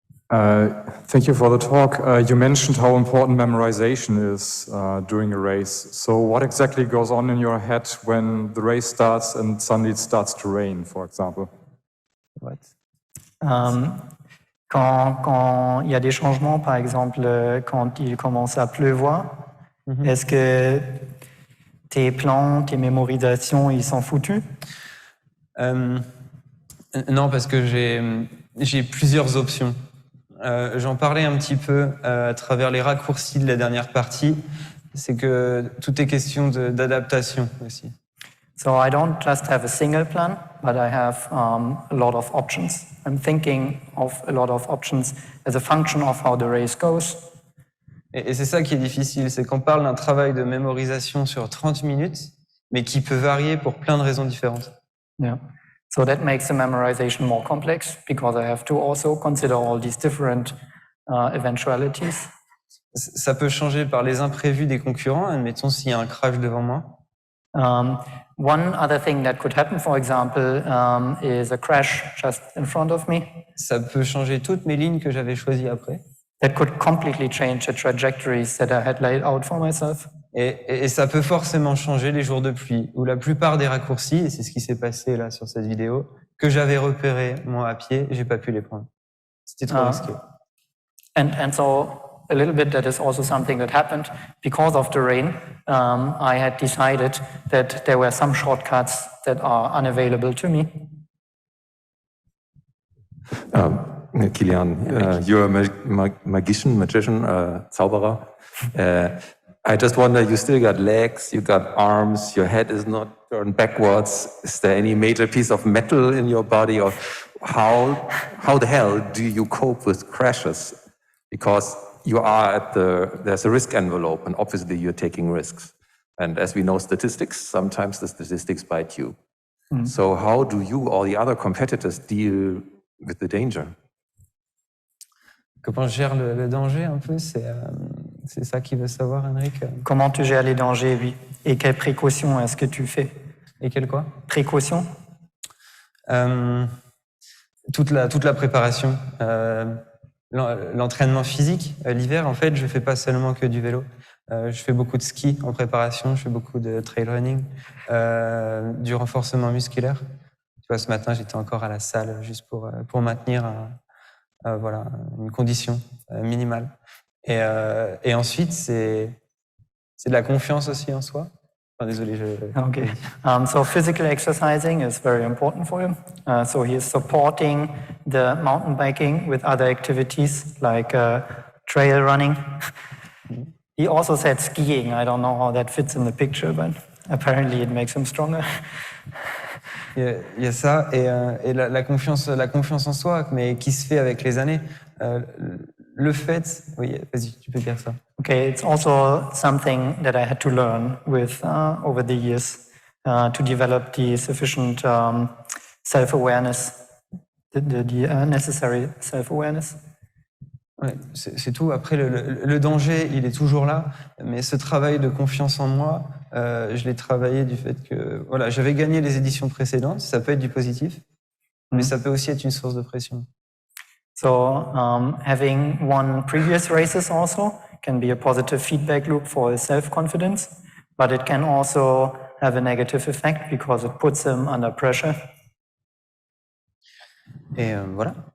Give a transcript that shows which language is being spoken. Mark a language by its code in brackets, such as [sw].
[en] Thank you for the talk. You mentioned how important memorization is during a race. So what exactly goes on in your head when the race starts and suddenly it starts to rain, for example? What? [fr] Quand il y a des changements, par exemple, quand il commence à pleuvoir, est-ce que tes plans, tes mémorisations, ils sont foutus? Non, parce que j'ai plusieurs options. J'en parlais un petit peu à travers les raccourcis de la dernière partie. C'est que tout est question d'adaptation aussi. [en] So I don't just have a single plan, but I have a lot of options. I'm thinking of a lot of options as a function of how the race goes. [fr] Et c'est ça qui est difficile, c'est qu'on parle d'un travail de mémorisation sur 30 minutes, mais qui peut varier pour plein de raisons différentes. [en] Yeah. So that makes the memorization more complex because I have to also consider all these different eventualities. [fr] Ça peut changer par les imprévus des concurrents, admettons s'il y a un crash devant moi. [en] One other thing that could happen, for example, is a crash just in front of me. [fr] Ça peut changer toutes mes lignes que j'avais choisies après. [en] That could completely change the trajectories that I had laid out for myself. [fr] Et ça peut forcément changer les jours de pluie, où la plupart des raccourcis, et c'est ce qui s'est passé là sur cette vidéo, que j'avais repérés moi à pied, j'ai pas pu les prendre. C'était trop risqué. [en] And so a little bit that is also something that happened because of the rain. I had decided that there were some shortcuts that are unavailable to me. Kilian, you're a magician, Zauberer. I just wonder, you still got legs, you got arms, your head is not turned backwards. Is there any major piece of metal in your body, or how the hell do you cope with crashes? Because you are there's a risk envelope, and obviously you're taking risks. And as we know statistics, sometimes the statistics bite you. So how do you or the other competitors deal with the danger? [fr] Comment je gère le danger un peu, c'est ça qu'il veut savoir, Henrik. Comment tu gères les dangers, oui. Et quelles précautions est-ce que tu fais? Et quelles quoi? Précautions? Toute la préparation. L'entraînement physique, l'hiver, en fait, je fais pas seulement que du vélo. Je fais beaucoup de ski en préparation, je fais beaucoup de trail running, du renforcement musculaire. Tu vois, ce matin, j'étais encore à la salle juste pour maintenir voilà, une condition minimale. Et ensuite, c'est de la confiance aussi en soi. Enfin, désolé, [en] Okay. So physical exercising is very important for him. So he is supporting the mountain biking with other activities like trail running. He also said skiing. I don't know how that fits in the picture, but apparently it makes him stronger. [fr] Il y a ça et la confiance en soi, mais qui se fait avec les années. Le fait, oui, vas-y, tu peux dire ça. [en] Okay, it's also something that I had to learn with over the years. to develop the sufficient self-awareness, the necessary self-awareness. [fr] Ouais, c'est tout. Après, le danger, il est toujours là. Mais ce travail de confiance en moi, je l'ai travaillé du fait que voilà, j'avais gagné les éditions précédentes. Ça peut être du positif, mais ça peut aussi être une source de pression. [en] So having won previous races also can be a positive feedback loop for his self-confidence, but it can also have a negative effect because it puts him under pressure. [fr] Et voilà.